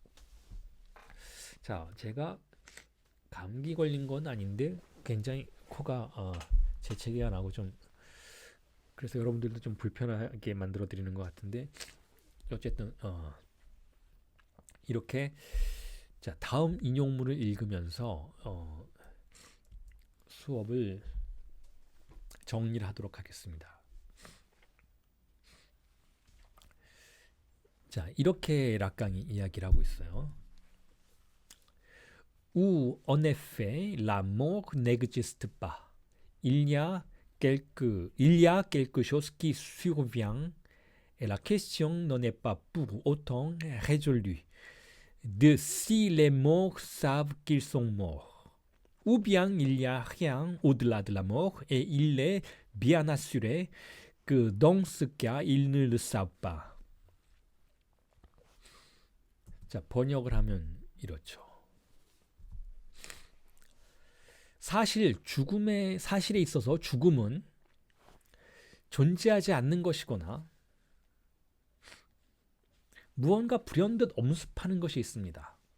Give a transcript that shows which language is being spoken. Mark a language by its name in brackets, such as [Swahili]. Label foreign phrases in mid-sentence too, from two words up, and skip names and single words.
[Korean] 자, 제가 감기 걸린 건 아닌데 굉장히 코가 재채기가 나고 좀, 그래서 여러분들도 좀 불편하게 만들어 드리는 것 같은데, 어쨌든 이렇게, 자, 다음 인용문을 읽으면서 수업을 정리를 하도록 하겠습니다. 자, 이렇게 락강이 이야기를 하고 있어요. [French] Ou en effet, la mort n'existe pas. Il y a quelque chose qui survient et la question n'en est pas pour autant résolue de si les morts savent qu'ils sont morts. Ou bien il n'y a rien au-delà de la mort et il est bien assuré que dans ce cas, ils ne le savent pas. [Korean] 자, 번역을 하면 이렇죠. 사실에 있어서 죽음은 존재하지 않는 것이거나 무언가 불현듯 엄습하는 것이 있습니다.